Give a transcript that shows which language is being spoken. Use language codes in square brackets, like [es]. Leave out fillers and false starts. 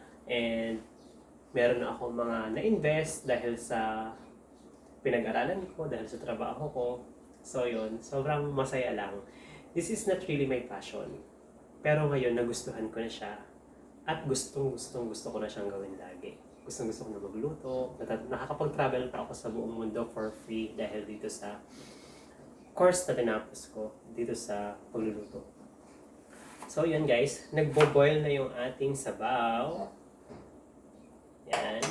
[tl] And meron na ako mga na-invest dahil sa pinag-aralan ko, dahil sa trabaho ko. So yun, sobrang masaya lang. [en] This is not really my passion. [tl] Pero ngayon, nagustuhan ko na siya. At gusto ko na siyang gawin lagi. Gusto ko na magluto. Nakakapag-travel pa ako sa buong mundo [en] for free [tl] dahil dito sa course na tinapos ko dito sa pagluluto. So yun guys, nagbo-boil na yung ating sabaw. Yan.